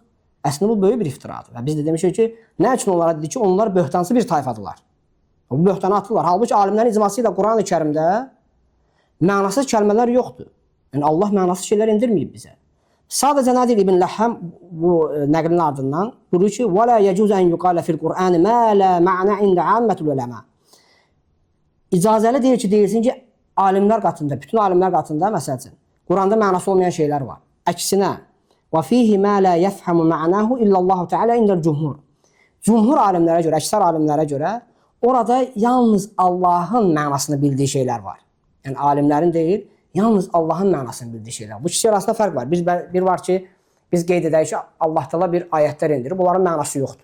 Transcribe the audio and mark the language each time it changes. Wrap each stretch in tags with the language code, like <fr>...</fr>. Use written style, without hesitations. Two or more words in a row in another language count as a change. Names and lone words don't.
<az>Əslində bu böyük bir iftiradır və biz də demişik ki, nə üçün onlara dedik ki, onlar böhtansız bir tayfadılar. Bu böhtanı atırlar. Halbuki alimlərin icması ilə Quran-ı Kərimdə mənasız kəlmələr yoxdur. Yəni Allah mənasız şeylər indirməyib bizə. Sadəcə nə deyir İbn Ləhəm bu nəqlin ardından? Buyurur ki,</az> <ar>وَلَا يَجُوزَ أَنْ يُقَالَ فِي الْقُرْآنِ مَا لَا مَعْنَ عِنْدَ عَامَّةُ الْعُلَمَاءِ.</ar> <az>İcazəli deyir ki, deyilsin ki, alimlər qatında, bütün alimlər qatında məsəl üçün Quranda mənası olmayan şeylər var. Əksinə,</az> <ar>وَفِيهِ مَا لَا يَفْحَمُ مَعْنَاهُ إِلَّا اللّٰهُ تَعَالَى عِنْدَ الْجُمْهُرِ.</ar> <az>Cumhur alimlərə görə, əksər alimlərə görə orada yalnız Allahın mənasını bildiyi şeylər var. Yəni alimlərin deyil, yalnız Allahın mənasını bildiyi şeylər. Bu ikisi arasında fərq var. Bir var ki, biz qeyd edək ki, Allah Taala bir ayətlər indirib, bunların mənası yoxdur.</az>